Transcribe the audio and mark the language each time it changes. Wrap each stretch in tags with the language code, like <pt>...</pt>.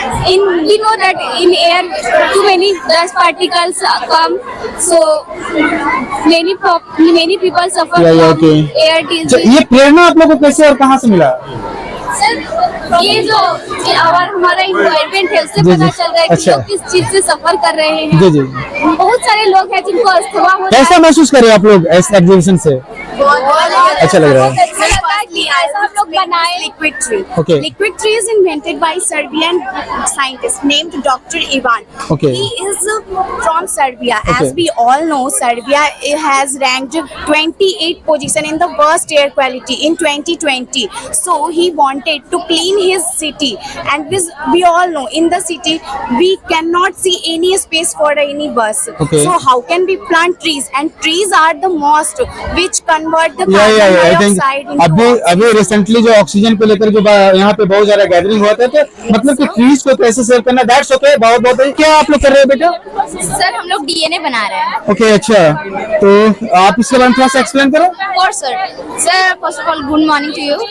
<en>We know that in air too many dust particles come, so many people suffer from air disease.</en> <hi>ये प्रेरणा आप लोगों को कैसे और कहाँ से मिला? सर, ये जो हमारा इन्वायरमेंट है उससे पता चल रहा है कि लोग किस चीज से सफर कर रहे हैं। जी जी। बहुत सारे लोग हैं जिनको अस्थमा हो रहा है। कैसा महसूस कर रहे हैं आप लोग इस एग्जीबिशन से? अच्छा लग रहा है। हम लोग बनाए</hi> <en>liquid tree. Okay. Liquid tree is invented by Serbian scientist named Dr. Ivan. Okay. He is from Serbia. Okay. As we all know, Serbia has ranked 28th position in the worst air quality in 2020. So he wanted to clean his city, and we all know in the city we cannot see any space for any bus. Okay. So how can we plant trees? And trees are the most which convert the Yeah, carbon I think dioxide into</en> <hi>अभी recently जो oxygen को लेकर जो यहाँ पे बहुत ज्यादा gathering हुआ था, तो मतलब कि ट्रीज को कैसे सेव करना,</hi> <en>That's okay.</en> <hi>बहुत क्या आप लोग कर रहे हैं बेटा? सर, हम लोग डीएनए बना रहे हैं। ओके, अच्छा, तो आप इसके बारे में थोड़ा सा एक्सप्लेन करो।</hi> <en>Sir, first of all good morning to you.</en>